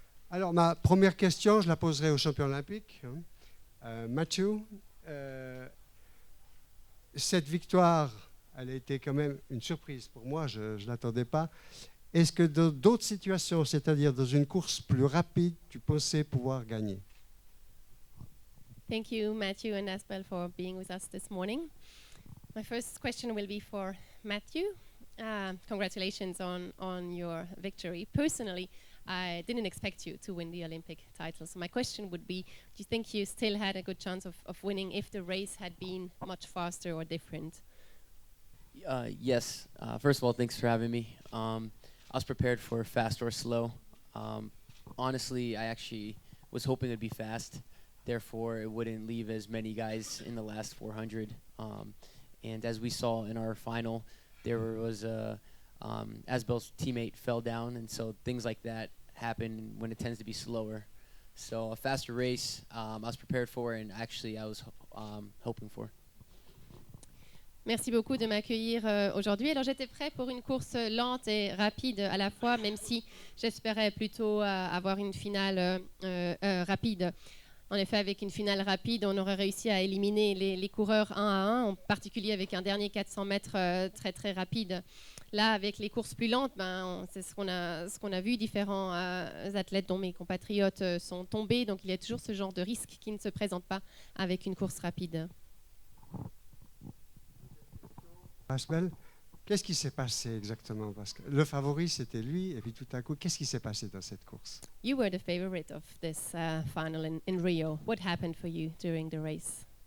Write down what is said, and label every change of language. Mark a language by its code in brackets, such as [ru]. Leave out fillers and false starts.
[fr] Alors, ma première question, je la poserai au champion olympique. Mathieu, cette victoire, elle a été quand même une surprise pour moi, je ne l'attendais pas. Est-ce que dans d'autres situations, c'est-à-dire dans une course plus rapide, tu pensais pouvoir gagner? [en] Thank you, Matthew and Asbel, for being with us this morning. My first question will be for Matthew. Congratulations on your victory. Personally, I didn't expect you to win the Olympic title. So my question would be, do you think you still had a good chance of winning if the race had been much faster or different? Yes. First of all, thanks for having me. I was prepared for fast or slow. Honestly, I actually was hoping it'd be fast. Therefore, it wouldn't leave as many guys in the last 400. And as we saw in our final, there was Asbel's teammate fell down, and so things like that happen when it tends to be slower. So a faster race, I was prepared for, and actually I was hoping for. [fr] Merci beaucoup de m'accueillir aujourd'hui. Alors j'étais prêt pour une course lente et rapide à la fois, même si j'espérais plutôt avoir une finale rapide. En effet, avec une finale rapide, on aurait réussi à éliminer les coureurs un à un, en particulier avec un dernier 400 mètres très très rapide. Là, avec les courses plus lentes, c'est ce qu'on a vu. Différents athlètes, dont mes compatriotes, sont tombés. Donc il y a toujours ce genre de risque qui ne se présente pas avec une course rapide. Asbel, qu'est-ce qui s'est passé exactement? Parce que le favori, c'était lui, et puis tout à coup, qu'est-ce qui s'est passé dans cette course? [en] You were the favorite of this final in Rio. What happened for you during the race?